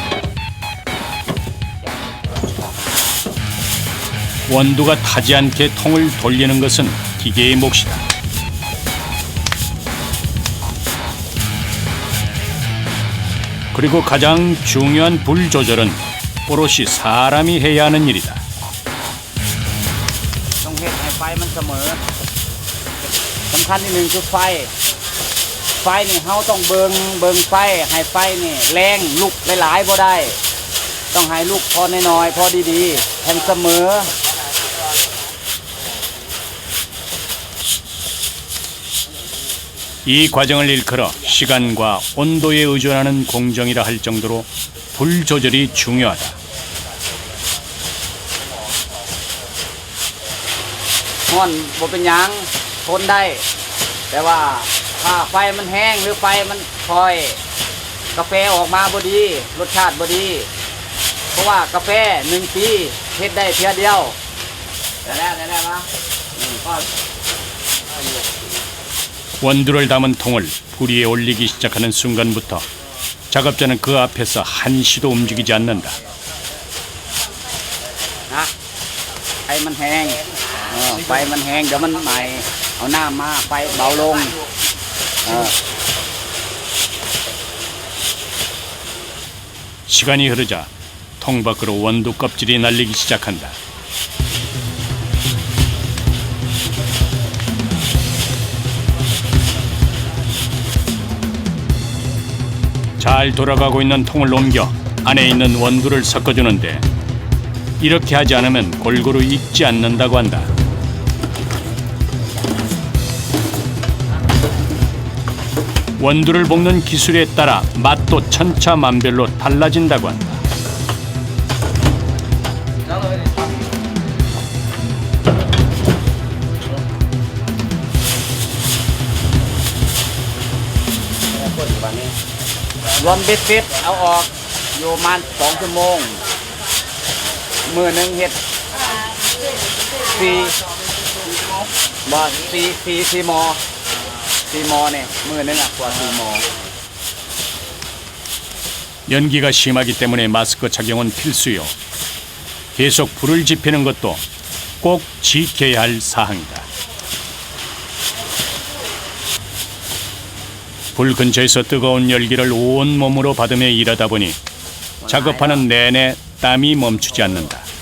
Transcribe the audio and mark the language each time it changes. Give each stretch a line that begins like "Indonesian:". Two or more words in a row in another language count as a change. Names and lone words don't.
Korean: 원두가 타지 않게 통을 돌리는 것은 기계의 몫이다. 그리고 가장 중요한 불 조절은 오롯이 사람이 해야 하는 일이다.
Northeastern Thai: ต้องเฮ็ดให้ไฟมันเสมอสำคัญที่หนึ่งคือไฟนี่เฮาต้องเบิงไฟให้ไฟนี่แรงลุกหลายๆบ่ได้ต้องให้ลุกพอน้อยๆพอดีๆให้เสมอ
Korean: 이 과정을 일컬어 시간과 온도에 의존하는 공정이라 할 정도로 불 조절이 중요하다.
Northeastern Thai: ฮ้อนบ่เป็นหยังทนได้แต่ว่าถ้าไฟมันแห้งหรือไฟมันคอยกาแฟออกมาบ่ดีรสชาติบ่ดีเพราะว่ากาแฟ1ปีเฮ็ดได้เพียเดียวได้แล้วมาก็
Korean: 원두를 담은 통을 불 위에 올리기 시작하는 순간부터 작업자는 그 앞에서 한시도 움직이지 않는다.
Northeastern Thai: นะไฟมันแห้งไฟมันแห้งเดี๋ยวมันใหม่เอาน้ำมาไฟเบาลง
Korean: 시간이 흐르자 통 밖으로 원두 껍질이 날리기 시작한다. 잘 돌아가고 있는 통을 옮겨 안에 있는 원두를 섞어주는데 이렇게 하지 않으면 골고루 익지 않는다고 한다. 원두를 볶는 기술에 따라 맛도 천차만별로 달라진다고 한다.
Northeastern Thai: รวมเบ็ดเสร็จเอาออกอยู่ประมาณ2 ชั่วโมงมื้อหนึงเฮ็ด4หม้อเนี่ยมื้อหนึงกว่า4หม้อ
Korean: 연기가 심하기 때문에 마스크 착용은 필수요. 계속 불을 지피는 것도 꼭 지켜야 할 사항이다. 불 근처에서 뜨거운 열기를 온 몸으로 받으며 일하다 보니 작업하는 내내 땀이 멈추지 않는다.